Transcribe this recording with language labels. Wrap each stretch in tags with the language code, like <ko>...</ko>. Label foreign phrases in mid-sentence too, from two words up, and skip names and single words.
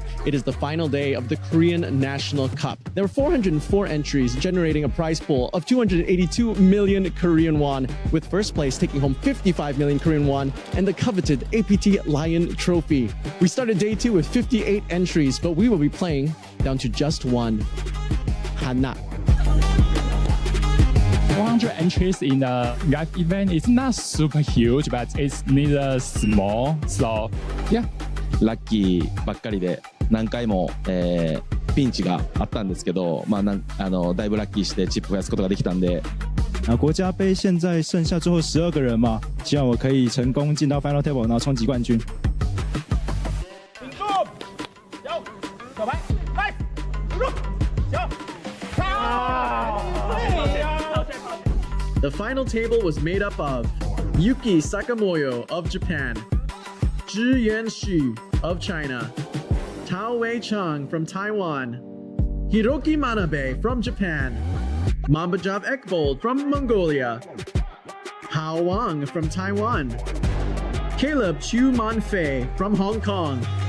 <en>It is the final day of the Korean National Cup. There were 404 entries, generating a prize pool of 282 million Korean won, with first place taking home 55 million Korean won and the coveted APT Lion Trophy. We started day 2 with 58 entries, but we will be playing down to just one. Hana. 400 entries in a live event is not super huge, but it's neither small. So, yeah.</en> <ja>ラッキーばっかりで何回も、ピンチがあったんですけど、だいぶラッキーしてチップ増やすことができたんで。</ja> <zh>国家杯现在剩下最后12个人嘛，希望我可以成功进到</zh> <en>Final Table，</en> <zh>然后冲击冠军。</zh> <en>The final table was made up of Yuki Sakamoto of Japan, Zhi Yanxu of China, Tao Wei Chang from Taiwan, Hiroki Manabe from Japan, Mambajov Ekbold from Mongolia, Hao Wang from Taiwan, Caleb Chu Manfei from Hong Kong.</en>